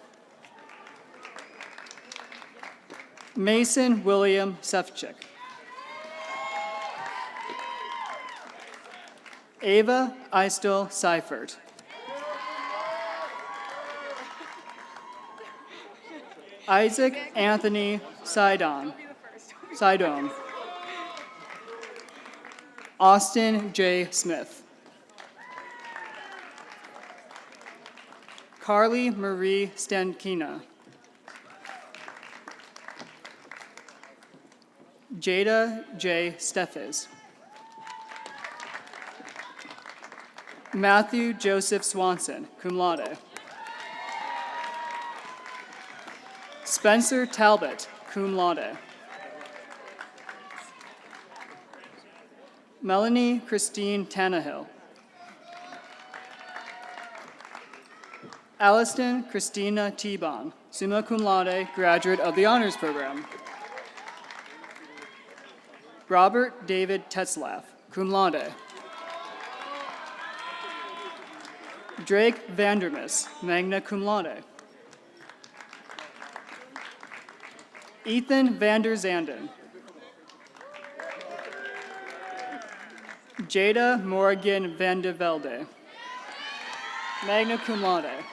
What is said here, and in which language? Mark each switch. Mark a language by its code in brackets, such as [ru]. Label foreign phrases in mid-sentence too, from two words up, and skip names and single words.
[en] Mason William Sefcik. Ava Eistel Seifert. Isaac Anthony Sidon. Austin J. Smith. Carly Marie Stankina. Jada J. Steffes. Matthew Joseph Swanson, [la] cum laude. [en] Spencer Talbot, [la] cum laude. [en] Melanie Christine Tannehill. Alliston Christina T-Bon, [la] summa cum laude, [en] graduate of the Honors Program. Robert David Tetzlaff, [la] cum laude. Drake Vandermis, magna cum laude. [en] Ethan Vander Zanden. Jada Morgan Van de Velde, [la] magna cum laude.